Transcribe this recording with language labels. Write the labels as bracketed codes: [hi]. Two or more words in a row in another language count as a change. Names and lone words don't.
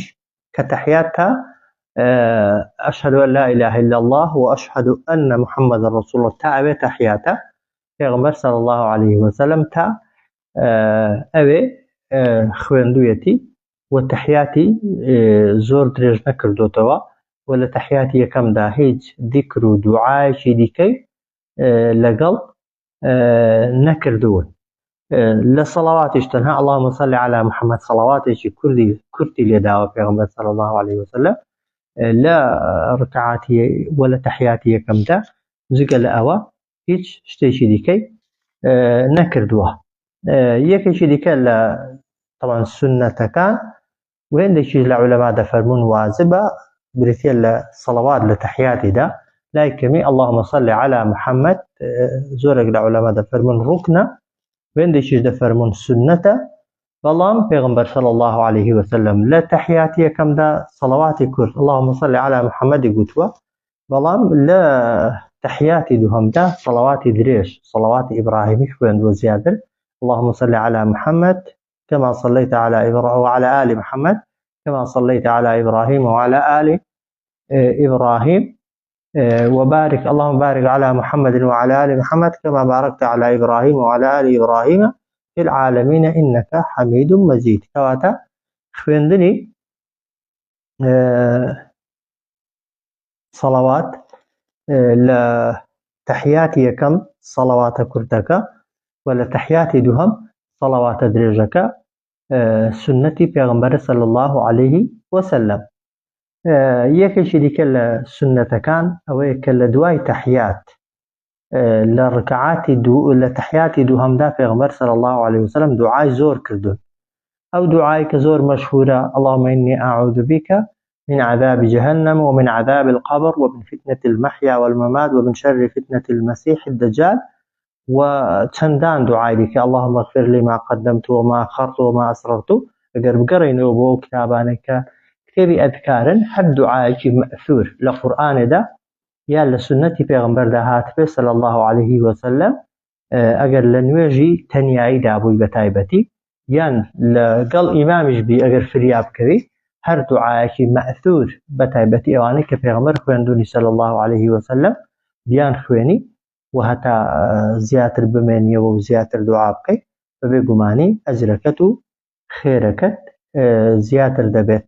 [ckb] کە تەحیات تا [ar] ئەشهەدو ئەن لا ئیلاهە ئیلا الله و ئەشهەدو ئەنە محەممەدە ڕەسوول الله [ckb] تا ئەوێ تەحیاتە پێغەمبەر [ar] صلی الله عليه وسلم [ckb] تا ئەوێ خوێندوویەتی و تەحیاتی زۆر درێژ نەکردوتەوە و لە تەحیاتی یەکەمدا هیچ دیکر و دوعایەکی دیکەی لەگەڵ نەکردوون. لە سەڵاواتیش تەنها [ar] اللهم صل على محەممەد [ckb] سەڵاواتێکی کورتی لێداوە پێغەمبەر [ar] صلی الله عليه وسلم [ckb] لە ڕکعاتی و لە تەحیاتی یەکەمدا جگە لە ئەوە هیچ شتێکی دیکەی نەکردووە. یەکێکی دیکە لە طبعا سنەتەکان و هێندێکی لە عولەما دەفەرمون واجبە بریتە لە سەڵاوات لە تەحیاتیدا لای کەمی [ar] اللهم صل على محەممەد [ckb] زۆرێک لە عولەما دەفەرمون ڕوکنە وێندێکیش دەفەرمون سنەتە، بەڵام پێغەمبەر [ar] صلی الله عليه وسلم [ckb] لە تەحیاتی یەکەمدا سەڵاواتی کورد [ar] اللهم صل على محەممەدی [ckb] گوتووە، بەڵام لە تەحیاتی دووهەمدا سەڵاواتی درێژ سەڵاواتی ئیبراهیمی خوێندووە زیاتر [ar] اللهم صل على محەممەد كما صليت على إبراهيم وعلى آل محمد كما صليت على إبراهيم وعلى آل إبراهيم وبارك اللهم بارك على محمد وعلى آل محمد كما باركت على إبراهيم وعلى آل إبراهيم في العالمين إنك حميد مجيد. [ckb] كواتا خوێندنی صلوات لە تەحیاتی یەکەم سەڵاواتە کورتەکە و لە تەحیاتی دووهەم سەڵاواتە درێژەکە سنەتی پێغەمبەرە [ar] صلی الله عليه وسلم. [ckb] یەکێکی دیکە لە سنەتەکان ئەوەیە کە لە دوای تەحیات لە ڕکعاتی لە تەحیاتی دووهەمدا پێغەمبەر [ar] صلی الله عليه وسلم [ckb] دوعای زۆر کردوون. ئەو دوعای کە زۆر مەشهورە [ar] اللهم إني أعوذ بك من عذاب جهنم ومن عذاب القبر ومن فتنة المحيا والممات ومن شر فتنة المسيح الدجال [ckb] و چەندان دوعای دیکە [ar] اللهم اغفر لي ما قدمت وما أخرت وما أسررت. [ckb] ئەگەر بگەڕێنەوە بۆ ئەو کتابانەی کە کتێبی ئەذکارن هەر دوعایەکی مەئثور لە قورئانێدا یا لە سنەتی پێغەمبەردا هاتبێ [ar] صلی الله عليه وسلم [ckb] ئەگەر لە نوێژی تەنیاییدا بووی بە تایبەتی یان لەگەڵ ئیمامیش بی ئەگەر فریا بکەوی هەر دوعایەکی مەئثور بە تایبەتی ئەوانەی کە پێغەمبەر خوێندوونی [ar] صلی الله عليه وسلم [ckb] بیان خوێنی و هەتا زیاتر بمێنیەوە و زیاتر دوعا بکەیت بەبێ گومانی ئەجرەکەت و خێرەکەت زیاتر دەبێت.